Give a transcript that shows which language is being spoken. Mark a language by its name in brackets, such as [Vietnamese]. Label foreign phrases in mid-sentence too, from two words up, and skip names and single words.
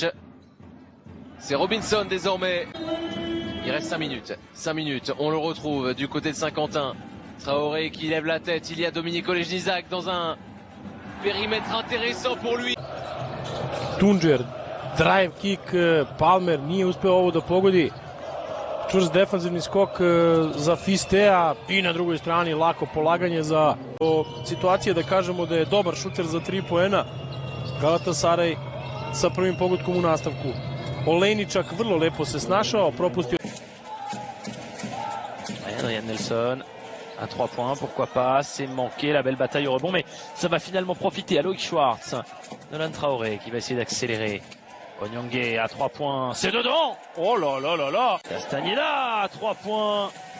[French] C'est Robinson désormais. Il reste 5 minutes. 5 minutes. On le retrouve du côté de Saint-Quentin. Traoré qui lève la tête. Il y a Dominico Lejnizak dans un périmètre intéressant pour lui. [Serbian] Tunđer, [English] drive kick, [Serbian] Palmer nije uspeo ovo da pogodi. Čvrst defanzivni skok za Fistea i na drugoj strani lako polaganje za situacije da kažemo da je dobar šuter za 3 poena. Galatasaray sa prvim pogodkom u nastavku. Olejničak vrlo lepo se snašao, propustio. [French] Adrien Nelson à 3 points, pourquoi pas, c'est manqué, la belle bataille au rebond, mais ça va finalement profiter à Loïc Schwartz. Nolan Traoré qui va essayer d'accélérer. Onyangé à 3 points, c'est dedans. Oh là là là là. Castagneda à 3 points.